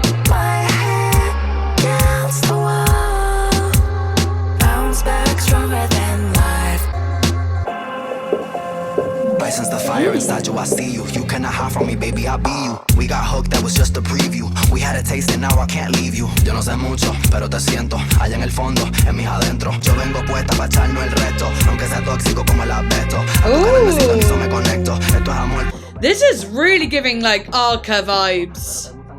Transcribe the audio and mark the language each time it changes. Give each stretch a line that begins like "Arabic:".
English: My head against the wall. Bounce back stronger than life. License the fire inside you, I see you. You cannot hide from me, baby, I'll be you. We got hooked, that was just a preview. We had a taste and now I can't leave you.
Spanish: Yo no sé mucho, pero te siento allá en el fondo, en mis adentro. Yo vengo puesta pa' echarnos el resto, aunque sea tóxico como el asbesto. Me conecto. Esto es amor.
English: This is really giving like Arca vibes.